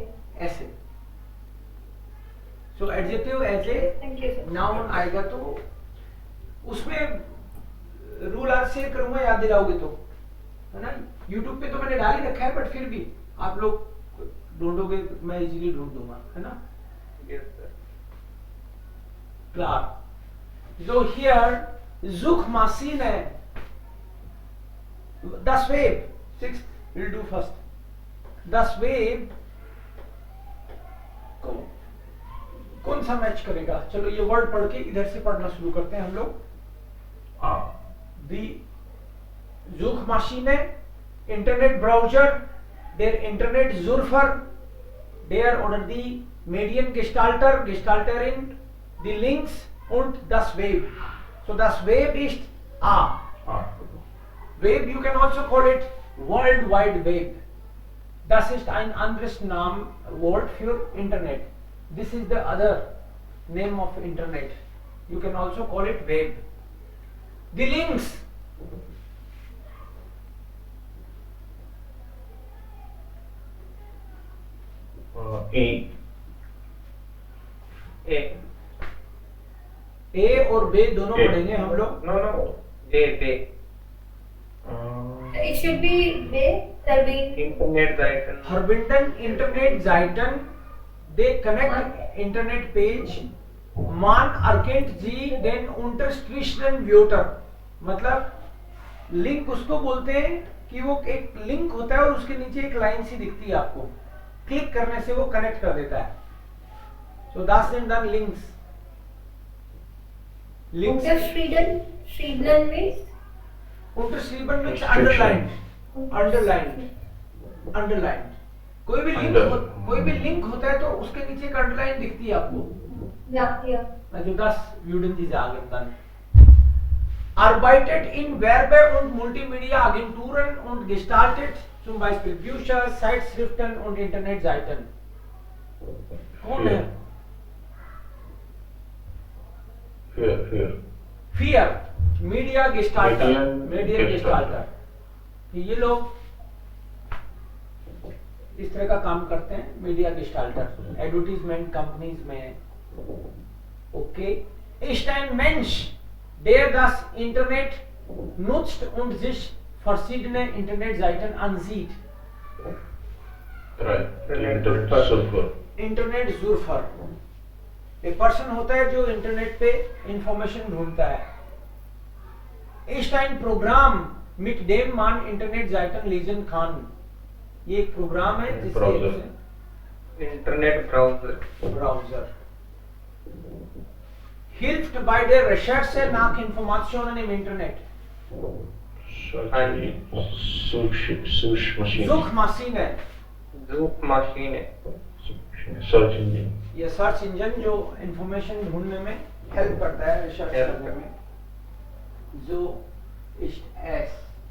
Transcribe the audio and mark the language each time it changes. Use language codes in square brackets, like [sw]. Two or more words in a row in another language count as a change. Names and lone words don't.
[hi] ऐसे [en] so adjective as a noun [hi] आएगा, तो उसमें रूल आज शेयर करूंगा, याद दिलाओगे तो, है ना। यूट्यूब पे तो मैंने डाल ही रखा है, बट फिर भी आप लोग ढूंढोगे, मैं इजीली ढूंढ दूंगा, है ना। क्लार, [en] so here Suchmaschine, [de] das Verb, [en] 6 we'll do first. [de] Das Verb [hi] कौन सा मैच करेगा? चलो ये वर्ड पढ़ के इधर से पढ़ना शुरू करते हैं हम लोग। [de] Die Suchmaschine, Internet Browser, der Internet Surfer, der oder die Mediengestalter, Gestalterin, die Links und das Web. So das Web ist A. Web, you can also call it World Wide Web. Das ist ein anderes Wort für Internet. [en] This is the other name of Internet. You can also call it Web. The links. [hi] ए और बे दोनों पढ़ेंगे हम लोग। [en] no B It should be they Internet [de] Seiten. [en] They connect internet page. [de] Man erkennt sie den unterstrichenen Wörter. [hi] मतलब लिंक उसको बोलते हैं कि वो एक लिंक होता है और उसके नीचे एक लाइन सी दिखती है, आपको क्लिक करने से वो कनेक्ट कर देता है। [de] So das sind dann links. Links. [en] Unterschrieben means Unterschrieben means underlined. [hi] अंडरलाइन कोई भी लिंक होता है तो उसके नीचे एक अंडरलाइन दिखती है आपको. [de] Also das würden die sagen dann. Arbeitet in Werbe- und Multimedia-Agenturen und gestaltet zum Beispiel Bücher, Zeitschriften und Internetseiten. [hi] कौन है? [de] Vier. Media Gestalter. [hi] ये लोग इस तरह का काम करते हैं. [de] Media Gestalter [en] advertisement companies [hi] में. Okay. [de] Ist ein Mensch, der das Internet nutzt und sich verschiedene Internetseiten ansieht. Internet Surfer [hi] एक पर्सन होता है जो इंटरनेट पे इंफॉर्मेशन ढूंढता है. [de] Ist ein Programm, mit dem man Internetseiten lesen kann. [hi] ये एक प्रोग्राम है जिससे इंटरनेट [de] ब्राउज़र hilft bei der Recherche nach Informationen im Internet. Suchmaschine. [en] search engine. [hi] ये [en] search engine [hi] जो इंफॉर्मेशन ढूंढने में हेल्प करता है, रिसर्च करने में. [de] जो ist es